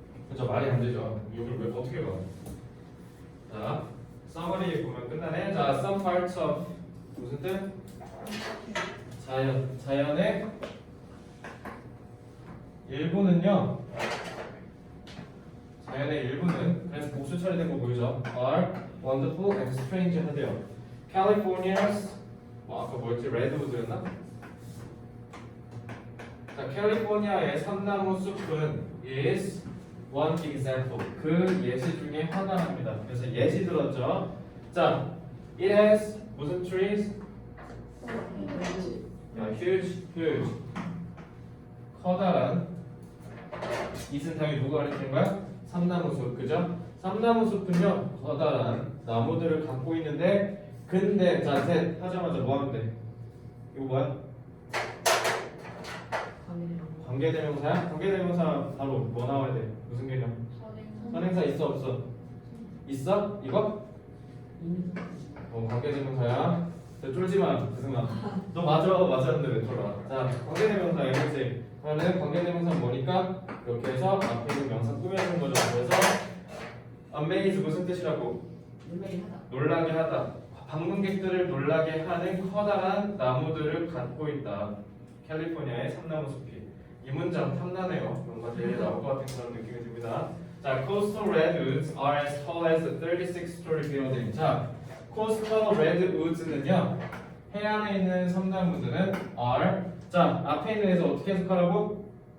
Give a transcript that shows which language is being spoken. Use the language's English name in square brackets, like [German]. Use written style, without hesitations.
[Korean] 그렇죠? 말이 안 되죠. 이걸 왜 어떻게 봐? 자, 서머리 보면 끝나네. 자, some parts of 무슨 뜻? 자연의 일부는요. 자연의 일부는 그래서 복수 처리된 거 보이죠? [English] are wonderful and strange [Korean] 하대요. California's 아까 뭐였지? 레드우드였나? 자, 캘리포니아의 삼나무 숲은 is [English] one example. [Korean] 그 예시 중에 하나입니다. 그래서 예시 들었죠? [English] 자, it has [Korean] 무슨 [English] trees? [Korean] 야, huge. 커다란. 이은 당연히 누가 가르치는 거야? 삼나무숲, 그죠? 삼나무숲은요, 커다란 나무들을 갖고 있는데, 근데, 자, 셋 하자마자 뭐 하면 돼? 이거 뭐야? 관계대명사야? 관계대명사 바로 뭐 나와야 돼? 무슨 개념? 선행사 있어 없어? 있어? 이거? 관계대명사야. 쫄지 마, 그승아. 너 맞았는데 왜 쫄아? 자, 관계대명사야, 그렇지? 그러면 관계대명사 뭐니까 이렇게 해서 앞에 있는 명사 꾸며주는 거죠. 그래서 amaze 무슨 뜻이라고? 놀라게 하다. 방문객들을 놀라게 하는 커다란 나무들을 갖고 있다. 캘리포니아의 삼나무 숲이. 이 문장 탐나네요. 뭔가 제일 나올 것 같은 그런 느낌이 듭니다. [English] 자, coastal redwoods are as tall as a 36-story building. [Korean] 자, coastal redwoods는요, 해안에 있는 섬나무들은 are. 자, 앞에 있는 에서 어떻게 해석하라고?